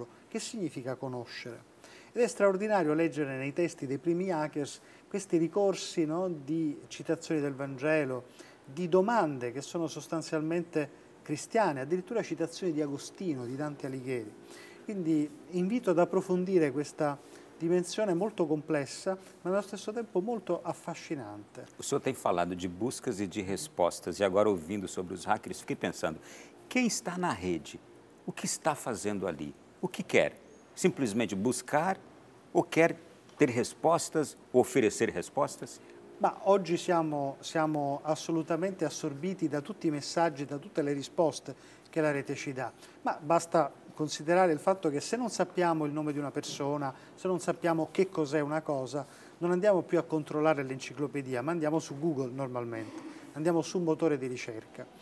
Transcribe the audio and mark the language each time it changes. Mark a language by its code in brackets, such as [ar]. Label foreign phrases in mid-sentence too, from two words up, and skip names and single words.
[it] Che significa conoscere? Ed è straordinario leggere nei testi dei primi hackers questi ricorsi, no, di citazioni del Vangelo, di domande che sono sostanzialmente cristiane, addirittura citazioni di Agostino, di Dante Alighieri. Quindi invito ad approfondire questa dimensione molto complessa, ma allo stesso tempo molto affascinante. [pt] O senhor tem falado de buscas e de respostas, e agora ouvindo sobre os hackers, fiquei pensando, quem está na rede? O que está fazendo ali? O que quer? Simplesmente buscar ou quer ter rispostas, oferecer rispostas? [it] Ma oggi siamo assolutamente assorbiti da tutti i messaggi, da tutte le risposte che la rete ci dà, ma basta considerare il fatto che se non sappiamo il nome di una persona, se non sappiamo che cos'è una cosa, non andiamo più a controllare l'enciclopedia, ma andiamo su Google normalmente, andiamo su un motore di ricerca.